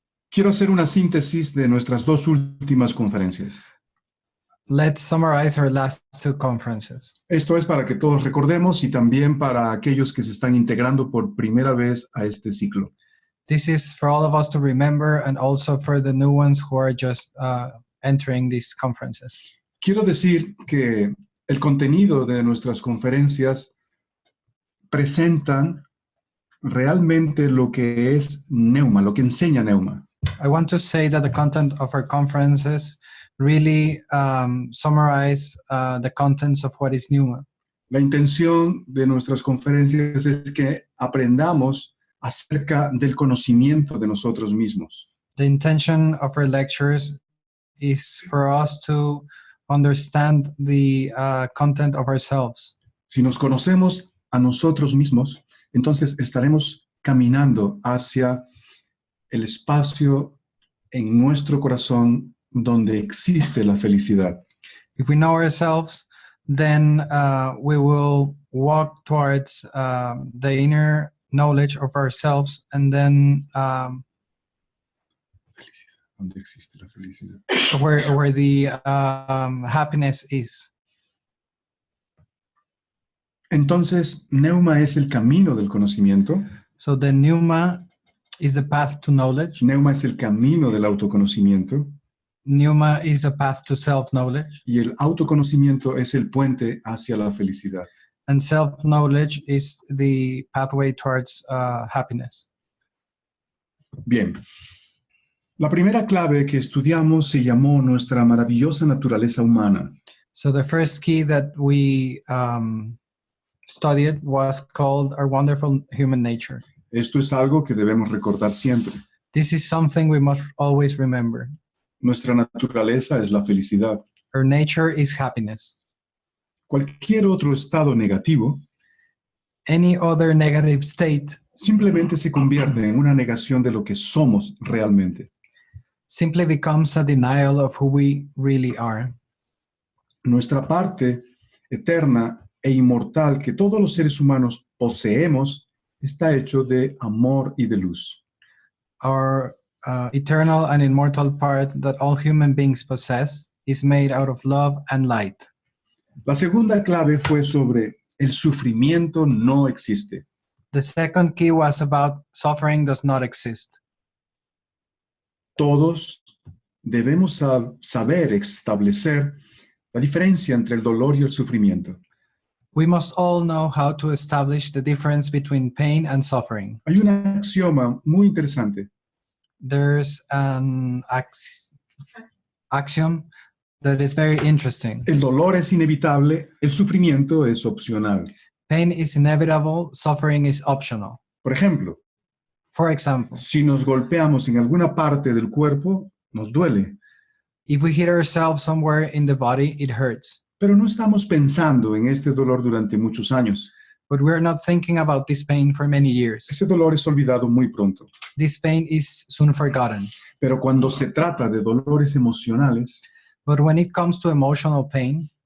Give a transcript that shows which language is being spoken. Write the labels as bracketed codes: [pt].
[es] quiero hacer una síntesis de nuestras 2 últimas conferencias. [en] let's summarize our last 2 conferences. [es] Esto es para que todos recordemos y también para aquellos que se están integrando por primera vez a este ciclo. [en] This is for all of us to remember, and also for the new ones who are just entering these conferences. [es] Quiero decir que el contenido de nuestras conferencias presentan realmente lo que es Neuma, lo que enseña Neuma. [en] I want to say that the content of our conferences really summarize the contents of what is Pneuma. [es] La intención de nuestras conferencias es que aprendamos acerca del conocimiento de nosotros mismos. [en] The intention of our lectures is for us to understand the content of ourselves. [es] Si nos conocemos a nosotros mismos, entonces estaremos caminando hacia el espacio en nuestro corazón donde existe la felicidad. [en] If we know ourselves, then we will walk towards the inner knowledge of ourselves, and then [es] Felicidad, donde existe la felicidad. [en] where the happiness is. [es] Entonces, Neuma es el camino del conocimiento. [en] So the Pneuma is the path to knowledge. [es] Neuma es el camino del autoconocimiento. [en] Pneuma is a path to self-knowledge, [es] Y el autoconocimiento es el puente hacia la felicidad. [en] and self-knowledge is the pathway towards happiness. [es] Bien. La primera clave que estudiamos se llamó nuestra maravillosa naturaleza humana. [en] So the first key that we studied was called our wonderful human nature. [es] Esto es algo que debemos recordar siempre. [en] This is something we must always remember. [es] Nuestra naturaleza es la felicidad. [en] Our nature is happiness. [es] Cualquier otro estado negativo [en] Any other negative state [es] simplemente se convierte en una negación de lo que somos realmente. [en] simply becomes a denial of who we really are. [es] Nuestra parte eterna e inmortal que todos los seres humanos poseemos está hecho de amor y de luz. [en] Our eternal and immortal part that all human beings possess is made out of love and light. [es] La segunda clave fue sobre el sufrimiento no existe. [en] The second key was about suffering does not exist. [es] Todos debemos saber establecer la diferencia entre el dolor y el sufrimiento. [en] We must all know how to establish the difference between pain and suffering. [es] Hay un axioma muy interesante. [en] There's an axiom that is very interesting. [es] El dolor es inevitable, el sufrimiento es opcional. [en] Pain is inevitable, suffering is optional. [es] Por ejemplo, [en] For example, [es] si nos golpeamos en alguna parte del cuerpo, nos duele, [en] if we hit ourselves somewhere in the body, it hurts. [es] pero no estamos pensando en este dolor durante muchos años. [en] But we're not thinking about this pain for many years. [es] Ese dolor es olvidado muy pronto. [en] This pain is soon forgotten. [es] Pero cuando se trata de dolores emocionales, [en] But when it comes to emotional pain,